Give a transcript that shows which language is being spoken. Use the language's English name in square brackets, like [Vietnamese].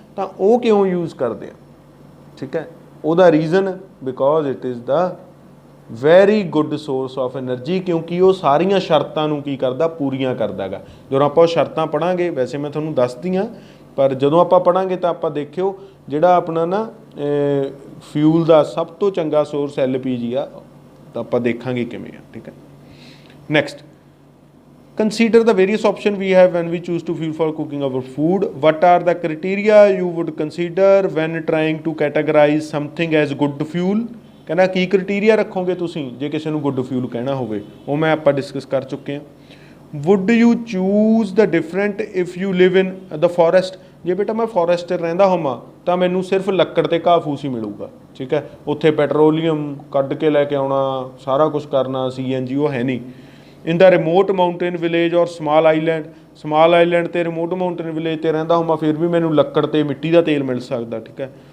[Punjabi] ਤਾਂ ਉਹ ਕਿਉਂ ਯੂਜ਼ ਕਰਦੇ ਹਾਂ, ਠੀਕ ਹੈ। ਉਹਦਾ reason [English] because it is the very good source of energy, [Punjabi] ਕਿਉਂਕਿ ਉਹ ਸਾਰੀਆਂ ਸ਼ਰਤਾਂ ਨੂੰ ਕੀ ਕਰਦਾ, ਪੂਰੀਆਂ ਕਰਦਾ ਗਾ। ਜਦੋਂ ਆਪਾਂ ਉਹ ਸ਼ਰਤਾਂ ਪੜ੍ਹਾਂਗੇ, ਵੈਸੇ ਮੈਂ ਤੁਹਾਨੂੰ ਦੱਸਦੀ ਹਾਂ, ਪਰ ਜਦੋਂ ਆਪਾਂ ਪੜ੍ਹਾਂਗੇ ਤਾਂ ਆਪਾਂ ਦੇਖਿਓ ਜਿਹੜਾ ਆਪਣਾ ਨਾ ਫਿਊਲ ਦਾ ਸਭ ਤੋਂ ਚੰਗਾ ਸੋਰਸ LPG ਆ, ਤਾਂ ਆਪਾਂ ਦੇਖਾਂਗੇ ਕਿਵੇਂ ਆ, ਠੀਕ ਹੈ। [English] Next, consider the various options we have when we choose to fuel for cooking our food. What are the criteria you would consider when trying to categorize something as good fuel? [Punjabi] ਕਹਿੰਦਾ ਕੀ criteria ਰੱਖੋਗੇ ਤੁਸੀਂ ਜੇ ਕਿਸੇ ਨੂੰ good fuel ਕਹਿਣਾ ਹੋਵੇ, ਉਹ ਮੈਂ ਆਪਾਂ ਡਿਸਕਸ ਕਰ ਚੁੱਕੇ ਹਾਂ। [English] Would you choose the different if you live in the forest? [Punjabi] ਜੇ ਬੇਟਾ ਮੈਂ ਫੋਰੈਸਟ ਰਹਿੰਦਾ ਹੋਵਾਂ ਤਾਂ ਮੈਨੂੰ ਸਿਰਫ ਲੱਕੜ ਤੇ ਘਾਹ ਫੂਸ ਹੀ ਮਿਲੂਗਾ, ਠੀਕ ਹੈ। ਉੱਥੇ ਪੈਟਰੋਲੀਅਮ ਕੱਢ ਕੇ ਲੈ ਕੇ ਆਉਣਾ, ਸਾਰਾ ਕੁਛ ਕਰਨਾ, CNG ਉਹ ਹੈ ਨਹੀਂ। [English] in the remote mountain village or small island [Punjabi] ਤੇ ਰਿਮੋਟ ਮਾਊਂਟੇਨ ਵਿਲੇਜ ਤੇ ਰਹਿੰਦਾ ਹੋਵਾਂ, ਫਿਰ ਵੀ ਮੈਨੂੰ ਲੱਕੜ ਤੇ ਮਿੱਟੀ ਦਾ ਤੇਲ ਮਿਲ ਸਕਦਾ, ਠੀਕ ਹੈ।